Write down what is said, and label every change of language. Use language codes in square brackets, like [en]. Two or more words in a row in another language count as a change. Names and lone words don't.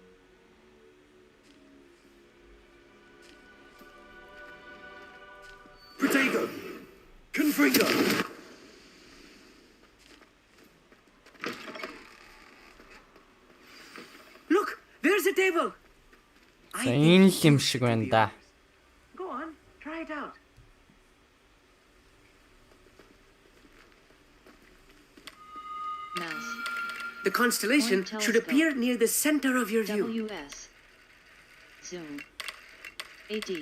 [en] Protego! Confringo! Look, there's a table. [mn] За энэ л юм шиг байна да. [en] Go on, try it out. Mouse. The constellation Point should telescope. appear near the center of your view. WS. Zoom. AD.